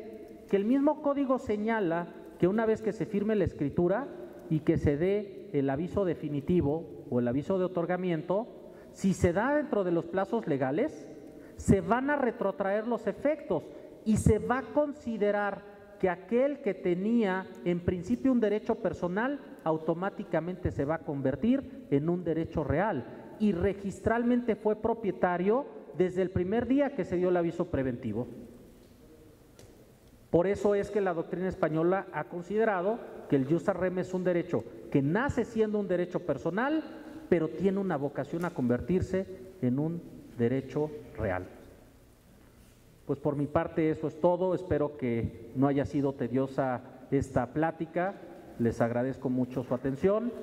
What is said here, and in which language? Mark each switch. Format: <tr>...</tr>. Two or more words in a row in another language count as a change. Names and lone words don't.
<es>Que el mismo código señala que una vez que se firme la escritura y que se dé el aviso definitivo o el aviso de otorgamiento, si se da dentro de los plazos legales, se van a retrotraer los efectos y se va a considerar que aquel que tenía en principio un derecho personal automáticamente se va a convertir en un derecho real y registralmente fue propietario desde el primer día que se dio el aviso preventivo. Por eso es que la doctrina española ha considerado que el</es> <la>jus ad rem</la> <es>es un derecho que nace siendo un derecho personal, pero tiene una vocación a convertirse en un derecho real. Pues por mi parte eso es todo, espero que no haya sido tediosa esta plática, les agradezco mucho su atención.</es>